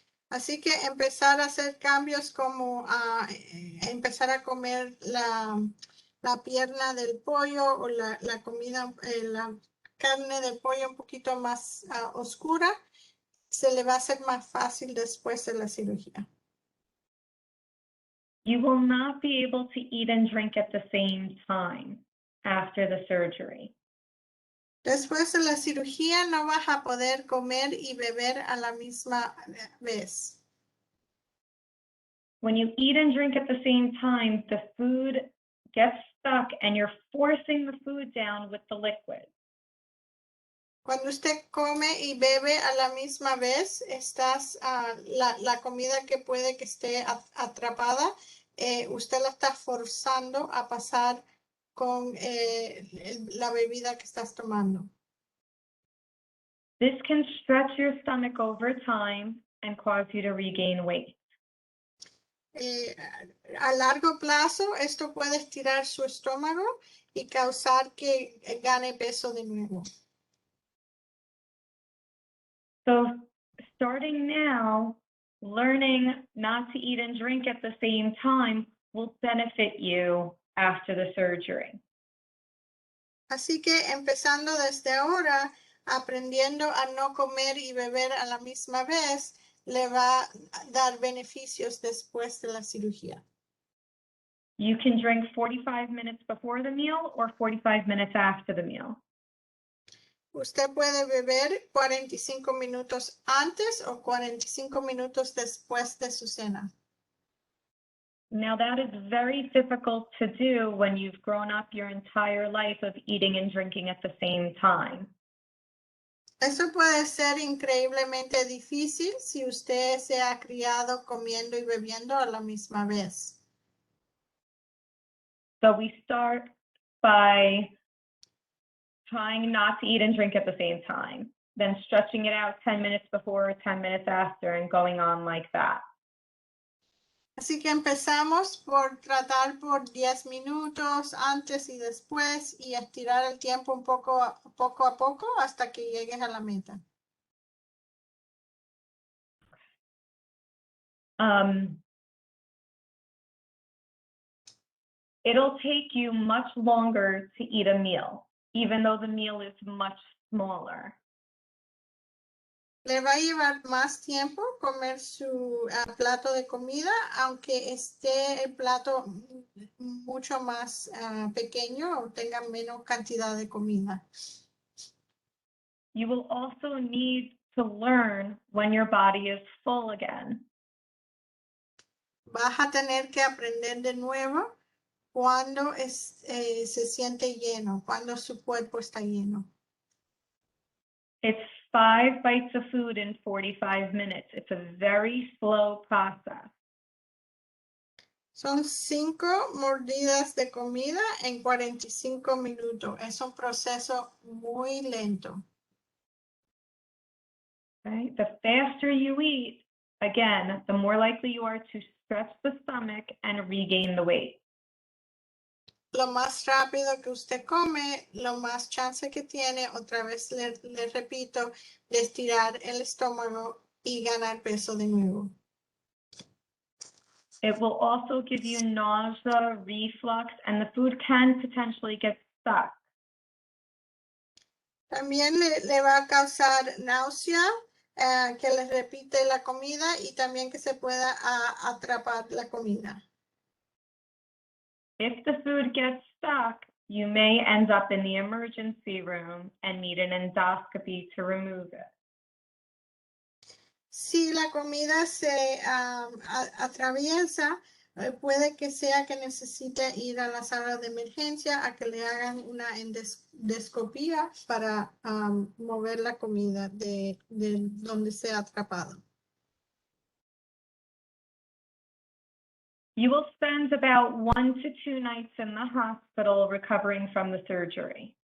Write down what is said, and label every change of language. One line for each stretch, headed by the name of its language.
Spanish: Así que empezar a hacer cambios como empezar a comer la pierna del pollo o la comida, la carne del pollo un poquito más oscura, se le va a hacer más fácil después de la cirugía.
English: You will not be able to eat and drink at the same time after the surgery.
Spanish: Después de la cirugía no vas a poder comer y beber a la misma vez.
English: When you eat and drink at the same time, the food gets stuck and you're forcing the food down with the liquid.
Spanish: Cuando usted come y bebe a la misma vez, la comida que puede que esté atrapada, usted la está forzando a pasar con la bebida que estás tomando.
English: This can stretch your stomach over time and cause you to regain weight.
Spanish: A largo plazo, esto puede estirar su estómago y causar que gane peso de nuevo.
English: So starting now, learning not to eat and drink at the same time will benefit you after the surgery.
Spanish: Así que empezando desde ahora, aprendiendo a no comer y beber a la misma vez, le va a dar beneficios después de la cirugía.
English: You can drink 45 minutes before the meal or 45 minutes after the meal.
Spanish: Usted puede beber 45 minutos antes o 45 minutos después de su cena.
English: Now that is very difficult to do when you've grown up your entire life of eating and drinking at the same time.
Spanish: Eso puede ser increíblemente difícil si usted se ha criado comiendo y bebiendo a la misma vez.
English: So we start by trying not to eat and drink at the same time, then stretching it out 10 minutes before, 10 minutes after, and going on like that.
Spanish: Así que empezamos por tratar por 10 minutos antes y después y estirar el tiempo un poco a poco hasta que llegues a la meta.
English: It'll take you much longer to eat a meal, even though the meal is much smaller.
Spanish: Le va a llevar más tiempo comer su plato de comida, aunque esté el plato mucho más pequeño o tenga menos cantidad de comida.
English: You will also need to learn when your body is full again.
Spanish: Vas a tener que aprender de nuevo cuando se siente lleno, cuando su cuerpo está lleno.
English: It's 5 bites of food in 45 minutes. It's a very slow process.
Spanish: Son 5 mordidas de comida en 45 minutos. Es un proceso muy lento.
English: Okay? The faster you eat, again, the more likely you are to stretch the stomach and regain the weight.
Spanish: Lo más rápido que usted come, lo más chance que tiene, otra vez le repito, de estirar el estómago y ganar peso de nuevo.
English: It will also give you nausea, reflux, and the food can potentially get stuck.
Spanish: También le va a causar náusea, que le repite la comida y también que se pueda atrapar la comida.
English: If the food gets stuck, you may end up in the emergency room and need an endoscopy to remove it.
Spanish: Si la comida se atraviesa, puede que sea que necesite ir a la sala de emergencia a que le hagan una endoscopía para mover la comida de donde se ha atrapado.
English: You will spend about 1 to 2 nights in the hospital recovering from the surgery.